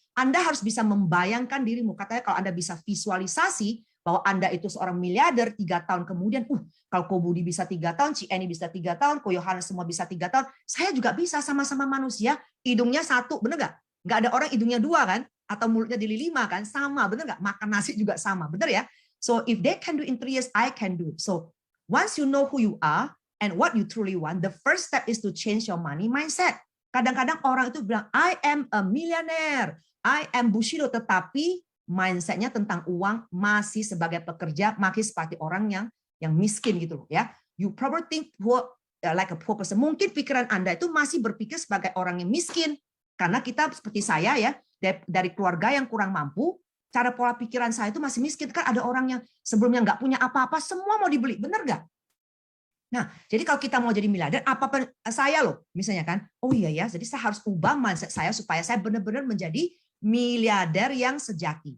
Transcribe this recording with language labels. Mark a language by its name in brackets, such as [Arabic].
[Indonesian] Anda harus bisa membayangkan dirimu. Katanya kalau Anda bisa visualisasi bahwa Anda itu seorang miliarder 3 tahun kemudian, kalau Ko Budi bisa 3 tahun, Ci Eni bisa 3 tahun, Ko Yohanes semua bisa 3 tahun, saya juga bisa, sama-sama manusia, hidungnya 1, benar nggak? Nggak ada orang hidungnya 2 kan? Atau mulutnya dili 5 kan? Sama, benar nggak? Makan nasi juga sama, benar ya? [English] So if they can do in 3 years, I can do. So once you know who you are and what you truly want, the first step is to change your money mindset. [Indonesian] Kadang-kadang orang itu bilang, [English] I am a millionaire, I am Bushido, [Indonesian] tetapi mindsetnya tentang uang masih sebagai pekerja, masih seperti orang yang miskin gitu loh ya. [English] You probably think like a poor person. [Indonesian] Mungkin pikiran Anda itu masih berpikir sebagai orang yang miskin, karena kita seperti saya ya, dari keluarga yang kurang mampu. Cara pola pikiran saya itu masih miskin. Kan ada orang yang sebelumnya nggak punya apa-apa, semua mau dibeli. Benar nggak? Nah, jadi kalau kita mau jadi miliarder, apa saya loh, misalnya kan, oh iya ya, jadi saya harus ubah mindset saya supaya saya benar-benar menjadi miliarder yang sejati.